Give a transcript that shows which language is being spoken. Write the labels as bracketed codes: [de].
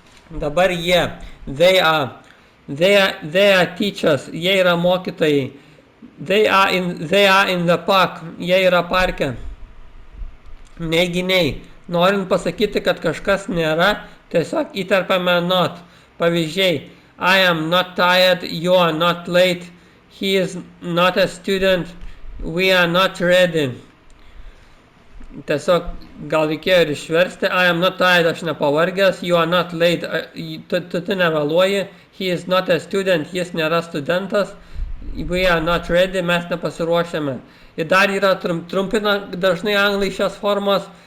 [lt] Dabar jie, [en] they are teachers, [lt] jie yra mokytojai. [en] They are in the park, [lt] jie yra parke. Neiginiai, norint pasakyti, kad kažkas nėra, tiesiog įterpiame not. Pavyzdžiai, [en] I am not tired, you are not late, he is not a student, we are not ready. [lt] Tiesiog gal reikėjo ir išversti. [en] I am not tired, [lt] aš nepavargęs. [en] You are not late, [lt] tu nevėluoji. [en] He is not a student, [lt] jis nėra studentas. [en] We are not ready, [lt] mes nepasiruošėme. Ir dar yra trumpina dažnai anglai šios formos.